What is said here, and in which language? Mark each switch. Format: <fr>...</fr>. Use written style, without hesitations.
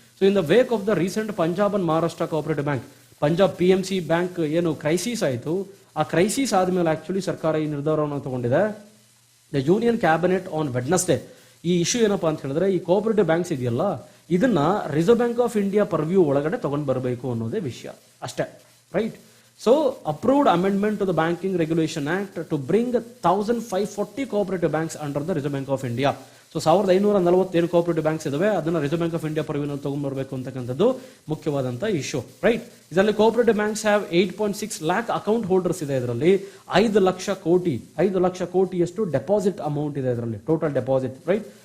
<kn>So</kn> <en>in the wake of the recent</en> <kn>Punjab and Maharashtra cooperative bank, Punjab PMC bank ಏನು crisis ಆಯಿತು, ಆ crisis ಆದ್ಮೇಲೆ actually ಸರ್ಕಾರ ಈ ನಿರ್ಧಾರವನ್ನು ತಗೊಂಡಿದೆ.</kn> <en>The union cabinet on Wednesday.</en> <kn>ಈ ಇಶ್ಯೂ ಏನಪ್ಪಾ ಅಂತ ಹೇಳಿದ್ರೆ ಈ ಕೋಆಪರೇಟಿವ್ ಬ್ಯಾಂಕ್ಸ್ ಇದೆಯಲ್ಲ ಇದನ್ನ reserve bank of India purview ಒಳಗಡೆ ತಗೊಂಡ್ ಬರಬೇಕು ಅನ್ನೋದೇ ವಿಷಯ ಅಷ್ಟೇ, right?</kn> <en>So approved amendment to the Banking Regulation Act to bring 1540 cooperative banks under the Reserve Bank of India.</en> <kn>So 1547 cooperative banks ಇದಾವೆ, ಅದನ್ನ ರಿಸರ್ವ್ ಬ್ಯಾಂಕ್ ಆಫ್ ಇಂಡಿಯಾ ಪರ್ವ್ಯೂನಲ್ಲಿ ತಗೊಂಡ್ಬರ್ಬೇಕು ಅಂತಕ್ಕಂಥದ್ದು ಮುಖ್ಯವಾದಂತ issue, right? ಇದರಲ್ಲಿ cooperative banks have 8.6 lakh account holders ಇದೆ. ಇದರಲ್ಲಿ 5 lakh ಕೋಟಿಯಷ್ಟು deposit amount ಇದೆ ಇದರಲ್ಲಿ, total deposit, right?</kn>